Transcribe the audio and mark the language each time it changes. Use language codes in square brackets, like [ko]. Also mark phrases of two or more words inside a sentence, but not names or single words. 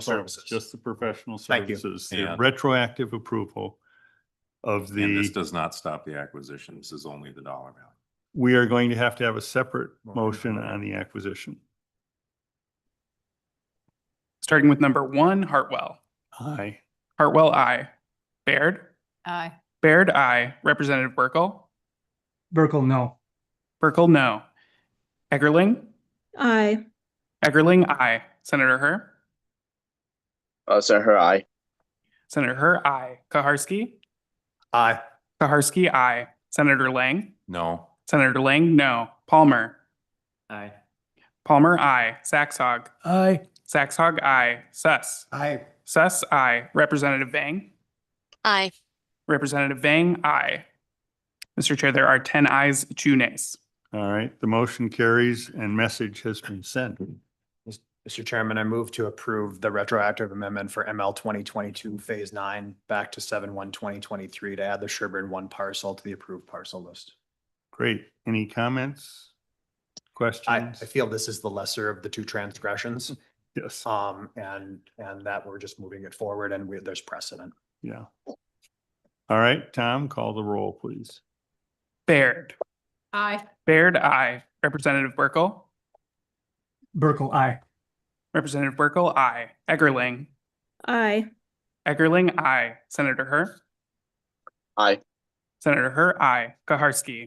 [en] in front of us, services. Just the professional Thank you. services, the Yeah. retroactive approval of And this the, does not stop the acquisition. This is only the dollar value. we are going to have a separate motion on the acquisition. Starting with number 1, Hartwell. Aye. Hartwell, I. Baird. Aye. Baird, I. Representative Burkle. Burkle, no. Burkle, no. Eggerling. Aye. Eggerling, I. Senator Herr. Senator, aye. Senator Herr, I. Kaharski. Aye. Kaharski, I. Senator Lang. No. Senator Lang, no. Palmer. Aye. Palmer, I. Saxhog. Aye. Saxhog, I. Suss. Aye. Suss, I. Representative Vang. Aye. Representative Vang, aye. Mr. Chair, there are 10 ayes, 2 nays. All right, the motion carries and message has been sent. Mr. Chairman, I move to approve the retroactive amendment for ML 2022 Phase 9 back to 7/1/2023 to add the Sherburne 1 parcel to the approved parcel list. Great. Any comments? I Questions? feel this is the lesser of the two transgressions. Yes, And that we're just moving it forward and there's precedent. yeah. All right, Tom, call the roll, please. Baird. Aye. Baird, aye. Representative Burkle. Burkle, aye. Representative Burkle, aye. Eggerling. Aye. Eggerling, aye. Senator Herr. Aye. Senator Herr, aye. Kaharski.